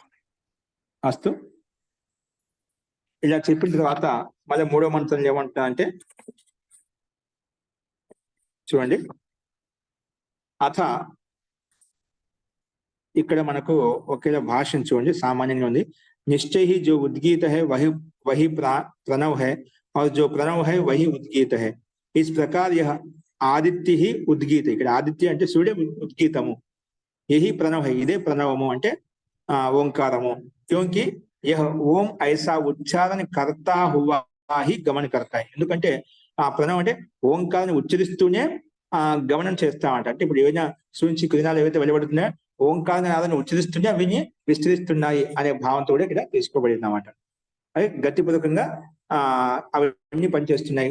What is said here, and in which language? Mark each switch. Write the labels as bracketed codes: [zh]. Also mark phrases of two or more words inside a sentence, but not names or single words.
[te] అస్తు. ఇలా చెప్పిన తర్వాత మళ్ళీ 3వ మంత్రం ఏమంటా అంటే చూడండి. అథ ఇక్కడ మనకు ఒకేలా భాషను చూడండి, సామాన్యంగా ఉంది. [hi] निश्चय ही जो उद्गीत है वही प्रणव है और जो प्रणव है वही उद्गीत है. इस प्रकार यह आदित्य ही उद्गीत है. [te] ఇక్కడ ఆదిత్య అంటే సూర్య ఉద్గీతము, [hi] यही प्रणव है, [te] ఇదే ప్రణవము అంటే ఓంకారము. [hi] क्योंकि यह ओम ऐसा उच्चारण करता हुआ ही गमन करता है. [te] ఎందుకంటే ఆ ప్రణవం అంటే ఓంకారాన్ని ఉచ్చరిస్తూనే గమనం చేస్తామంట. అంటే ఇప్పుడు ఏదైనా సూర్యుని కిరణాలు ఏవైతే వెలువడుతున్నాయో ఓంకారాన్ని ఉచ్చరిస్తూనే అవిని విస్తరిస్తున్నాయి అనే భావంతో కూడా ఇక్కడ తీసుకోబడింది అన్నమాట. అది గతిపూర్వకంగా అవన్నీ పనిచేస్తున్నాయి.